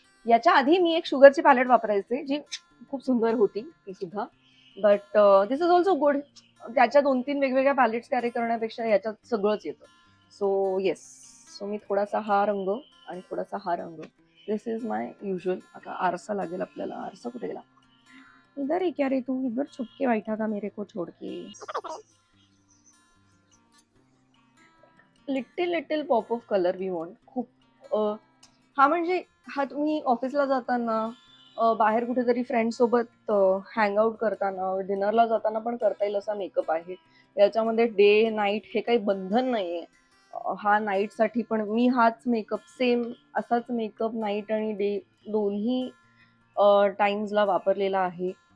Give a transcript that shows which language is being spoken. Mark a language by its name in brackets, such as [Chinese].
[Marathi] याच्या आधी मी एक शुगरची पॅलेट वापरायचे, जी खूप सुंदर होती ती सुद्धा. [English] But this is also good. [Marathi] त्याच्या 2-3 वेगवेगळ्या पॅलेट्स कॅरी करण्यापेक्षा याच्यात सगळंच येतं. [English] so yes, [Marathi] सो मी थोडासा हा रंग आणि थोडासा हा रंग, [English] This is my usual. [Marathi] आता आरसा लागेल आपल्याला. आरसा कुठे गेला? [Hindi] इधर ही क्या रे तू, इधर छुपके बैठा था मेरे को छोड़ के. [English] Little pop of colour we want. [Marathi] खूप हा म्हणजे हा तुम्ही ऑफिसला जाताना, बाहेर कुठेतरी फ्रेंड सोबत हँगआउट करताना, डिनरला जाताना पण करता येईल असा मेकअप आहे. याच्यामध्ये डे नाईट हे काही बंधन नाहीये. हा नाईटसाठी पण मी हाच मेकअप, सेम असाच मेकअप नाईट आणि डे दोन्ही टाइम्सला वापरलेला आहे.